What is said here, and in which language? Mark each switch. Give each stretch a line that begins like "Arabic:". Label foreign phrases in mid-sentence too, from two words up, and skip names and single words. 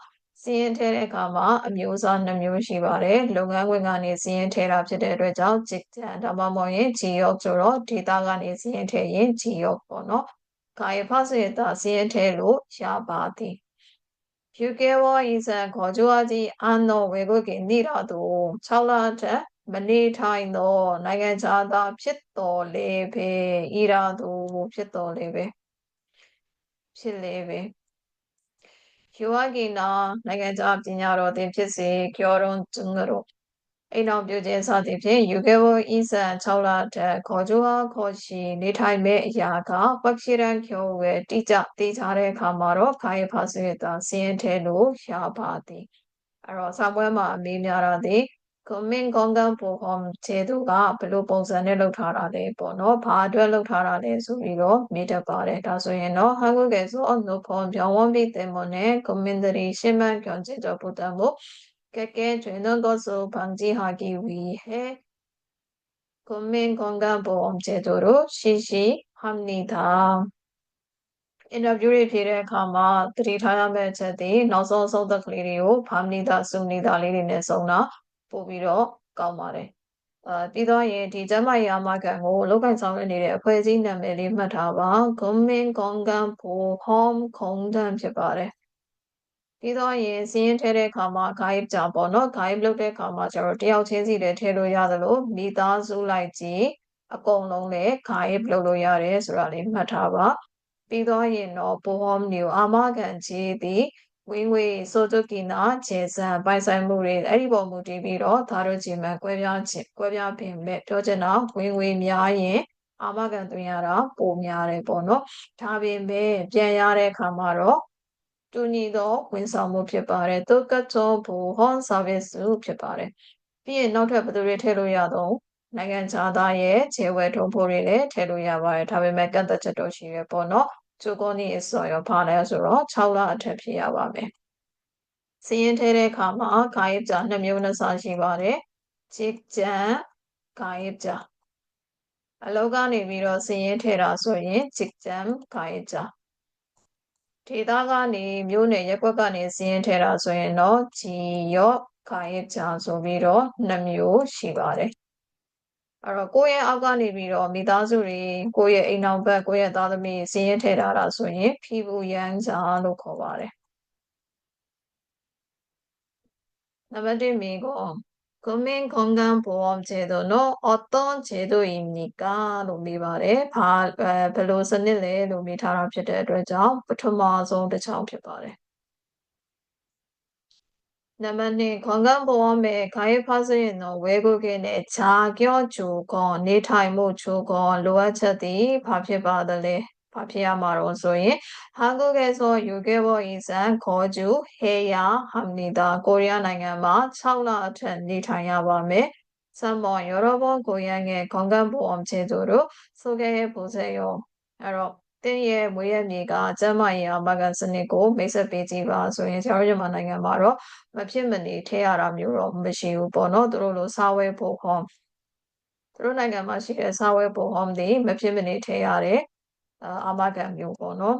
Burmese: စာရင်းထည့်တဲ့အခါမှာ အမျိုးအစား 2မျိုး ရှိပါတယ်. လုပ်ငန်းခွင်ကနေ စာရင်းထည့်တာဖြစ်တဲ့အတွက်ကြောင့် 직장 ဒါမှမဟုတ်ရင် 지역ဆိုတော့ ဒေသကနေ စာရင်းထည့်ရင် 지역ပေါ့နော်. 가입하시겠다. စာရင်းထည့်လို့ရပါသည်.
Korean: 6개월 이상 거주하지 않는 외국인이라도 6월
Burmese: အထက် မနေထိုင်သော နိုင်ငံခြားသား ဖြစ်သော်လည်းပဲ ဖြစ်လေပဲ 휴학이나 နိုင်ငံခြားပညာတော်သင်ဖြစ်စေ
Korean: 결혼 등으로
Burmese: အိမ်ထောင်ပြုခြင်း စသည်ဖြင့်
Korean: 6개월 이상
Burmese: 6월 အထက်
Korean: 거주할 것이
Burmese: နေထိုင်မယ့်အရာက
Korean: 확실한 경우에
Burmese: သေချာတဲ့အခါမှာတော့ 가입하시겠다. စာရင်းထည့်လို့ရပါသည်. အဲ့တော့ စာပွဲမှာအမေးများတာသည်
Korean: 국민건강보험 제도가
Burmese: ဘယ်လိုပုံစံနဲ့လုပ်ထားတာလဲပေါ့နော်. ဘာအတွက်လုပ်ထားတာလဲဆိုပြီးတော့မေးတတ်ပါတယ်. ဒါဆိုရင်တော့
Korean: 한국에서 높은 병원비 때문에 국민들이 심한 경제적 부담을 겪게 되는 것을 방지하기 위해 국민건강보험제도를 실시합니다. 인터뷰를 필요한 드리타야매체디 나서 소득리리오 밤니다 숲니다 리리네 성나 보비로 까마래.
Burmese: ပြီးတော့ရင် ဒီကျန်းမာရေးအာမခံကို လုပ်ကိုင်ဆောင်ရွက်နေတဲ့ အဖွဲ့အစည်းနာမည်လေး မှတ်ထားပါ. 국민건강보험공단 ဖြစ်ပါတယ်. ပြီးတော့ရင် စာရင်းထည့်တဲ့အခါမှာ 가입자ပေါ့နော်. 가입လုပ်တဲ့အခါမှာကျတော့ တယောက်ချင်းစီလည်းထည့်လို့ရသလို မိသားစုလိုက်ကြီး အကုန်လုံးလည်း 가입လုပ်လို့ရတယ် ဆိုတာလေး မှတ်ထားပါ. ပြီးတော့ရင်တော့ 보험료 အာမခံကြေးသည်ဝင်ငွေ
Korean: 소득이나 재산
Burmese: ပိုင်ဆိုင်မှုတွေ အဲ့ဒီပေါ်မူတည်ပြီးတော့ 다르지만 ကွဲပြားပေမဲ့ ပြောချင်တာ ဝင်ငွေများရင် အာမခံသွင်းရတာ ပိုများတယ်ပေါ့နော်. ဒါပေမဲ့ ပြန်ရတဲ့အခါမှာတော့ တူညီသော ဝန်ဆောင်မှုဖြစ်ပါတယ်.
Korean: 똑같은 보험 서비스
Burmese: ဖြစ်ပါတယ်. ပြီးရင်နောက်ထပ်ဘယ်သူတွေထည့်လို့ရတော့ နိုင်ငံခြားသားရဲ့ 재외동포를ထည့်လို့ရပါတယ်. ဒါပေမဲ့ ကန့်သတ်ချက်တော့ရှိတယ်ပေါ့နော်.
Korean: 조건이 있어요.
Burmese: ဘာလဲဆိုတော့ 6월အထက် ဖြစ်ရပါမယ်. စာရင်းထည့်တဲ့အခါမှာ 가입자 2မျိုးရှိပါတယ်.
Korean: 직장 가입자.
Burmese: အလုပ်ကနေပြီးတော့ စာရင်းထည့်တာဆိုရင်
Korean: 직장 가입자.
Burmese: ဒေသကနေ မြို့နယ် ရပ်ကွက်ကနေ စာရင်းထည့်တာဆိုရင်တော့
Korean: 지역 가입자
Burmese: ဆိုပြီးတော့ 2မျိုးရှိပါတယ်. အဲ့တော့ ကိုယ့်ရဲ့အောက်ကနေပြီးတော့ မိသားစုတွေ ကိုယ့်ရဲ့အိမ်ထောင်ဖက် ကိုယ့်ရဲ့သားသမီး စာရင်းထည့်ထားတာဆိုရင် 피부양자လို့ခေါ်ပါတယ်. နံပါတ် 1 မေးခွန်း
Korean: 국민건강보험제도는 어떤 제도입니까?
Burmese: လို့မေးပါတယ်. ဘယ်လိုစနစ်လဲလို့ မေးထားတာဖြစ်တဲ့အတွက်ကြောင့် ပထမဆုံးတစ်ချောင်းဖြစ်ပါတယ်.
Korean: နံပါတ် 2 건강보험에 가입하시는 외국인의 자격 조건,
Burmese: နေထိုင်မှု 조건, လိုအပ်ချက်သည် ဘာဖြစ်ပါသလဲ?
Korean: 한국에서 6개월 이상 거주해야 합니다.
Burmese: 코리아နိုင်ငံမှာ 6월အထက် နေထိုင်ရပါမယ်.
Korean: 3번 여러 번 고향의 건강보험 제도를 소개해보세요.
Burmese: အဲ့တော့ သင်ရဲ့ မွေးရပ်မြေက ကျန်းမာရေးအာမခံစနစ်ကို မိတ်ဆက်ပေးကြည့်ပါဆိုရင် ကျွန်တော်တို့မြန်မာနိုင်ငံမှာတော့ မဖြစ်မနေထည့်ရတာမျိုးတော့မရှိဘူးပေါ့နော်. သူတို့လို 사회보험 သူတို့နိုင်ငံမှာရှိတဲ့ 사회보험သည် မဖြစ်မနေထည့်ရတဲ့ အာမခံမျိုးပေါ့နော်.